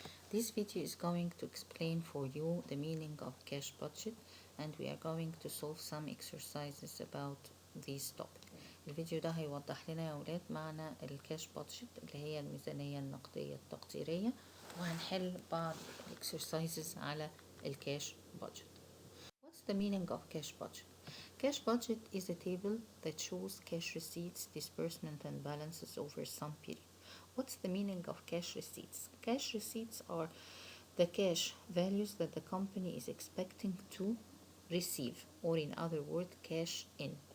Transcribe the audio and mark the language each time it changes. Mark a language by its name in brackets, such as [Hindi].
[English] This video is going to explain for you the meaning of cash budget, and we are going to solve some exercises about this topic. [Arabic] الفيديو ده هيوضح لنا يا ولاد معنى الكاش بادجت اللي هي الميزانية النقدية التقديرية، وهنحل بعض exercises على الكاش budget. [English] What's the meaning of cash budget? Cash budget is a table that shows cash receipts, disbursement and balances over some period. What's the meaning of cash receipts? Cash receipts are the cash values that the company is expecting to receive, or in other words, cash in.